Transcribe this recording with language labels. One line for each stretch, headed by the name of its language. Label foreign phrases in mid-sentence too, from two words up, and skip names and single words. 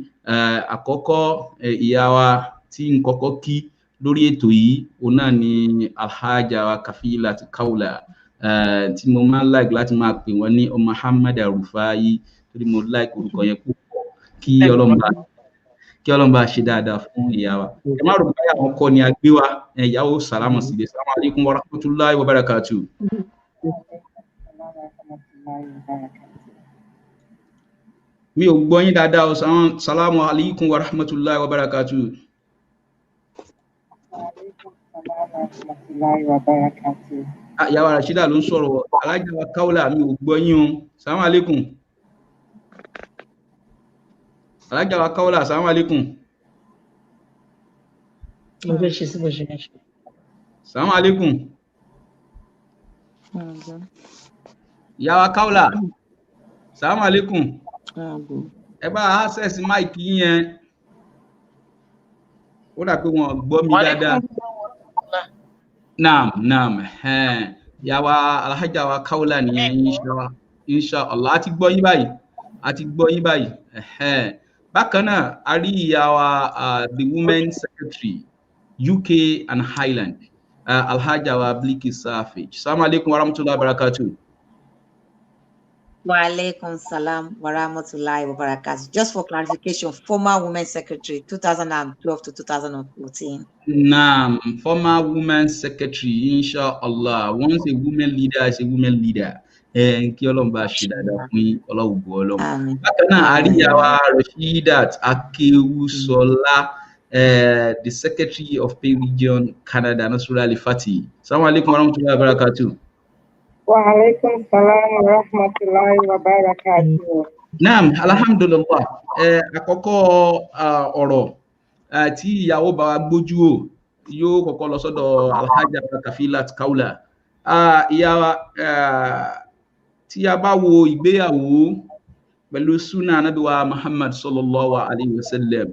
Yoruba: Àkọ́kọ́ ìyá wa tí n kọ́kọ́ kí lórí ètò yìí, òun náà ni Alhaja wa Kafilat Kaula, tí mo máa ń like láti máa pè wọ́n ní ọmọ Muhammad Rufai, torí mo like orúkọ yẹn púpọ̀. Kí Ọlọ́run bá ṣe dáadáa fún ìyá wa. Ẹ má rò pé àwọn kọ́ ni a gbé wa, ìyàwó sàlámù sílẹ̀.
Arabic: السلام عليكم ورحمة الله وبركاته.
Yoruba: Mi ò gbọ́ yín dáadáa o.
Arabic: السلام عليكم ورحمة الله وبركاته.
Yoruba: Ìyàwó Rashida ló ń sọ̀rọ̀, Alhaja wa Kaula mi ò gbọ́ yín o.
Arabic: السلام عليكم.
Yoruba: Alhaja wa Kaula,
Arabic: السلام عليكم. السلام عليكم.
Yoruba: Ìyá wa Kaula,
Arabic: السلام عليكم.
Yoruba: Ẹ bá
English: access mic
Yoruba: yẹn. Ó dà pé wọ́n gbọ́ mi dáadáa. Naam. Ìyá wa Alhaja wa Kaula nìyẹn, inshallah. A ti gbọ́ yín báyìí. Bákan náà, a rí ìyá wa
English: the Women Secretary UK and Highland,
Yoruba: Alhaja wa Bilkis Safej.
Arabic: السلام عليكم ورحمة الله وبركاته. وعليكم السلام ورحمة الله وبركاته.
English: Just for clarification, former Women Secretary 2012 to 2014. Naam, former Women Secretary, inshallah. Once a women leader is a women leader.
Yoruba: Kí Ọlọ́run bá ṣe dáadáa fún Ọlọ́run gbọ́ Ọlọ́run. Bákan náà, a rí ìyá wa Rashidat Akewusola,
English: the Secretary of Pay Region Canada, Nasrullah Al-Fati.
Arabic: السلام عليكم ورحمة الله وبركاته. وعليكم السلام ورحمة الله وبركاته. نعم الحمد لله.
Yoruba: Àkọ́kọ́ ọ̀rọ̀ tí ìyàwó bá wa gbójú o yóò kọ́kọ́ lọ sọ́dọ̀ Alhaja Kafilat Kaula. Ìyá wa tí a bá wo ìgbéyàwó pẹ̀lú súnà Ànábì wa Muhammad
Arabic: صلى الله عليه وسلم.